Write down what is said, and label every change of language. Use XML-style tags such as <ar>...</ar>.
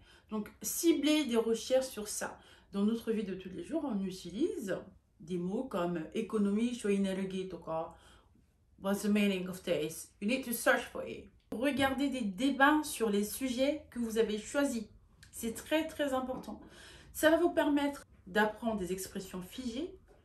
<fr>Donc, cibler des recherches sur ça. Dans notre vie de tous les jours, on utilise des mots comme économie, shoinergi, toka.</fr> <en>What's the meaning of this? You need to search for it.</en> <fr>Regardez des débats sur les sujets que vous avez choisis. C'est très très important. Ça va vous permettre d'apprendre des expressions figées.</fr>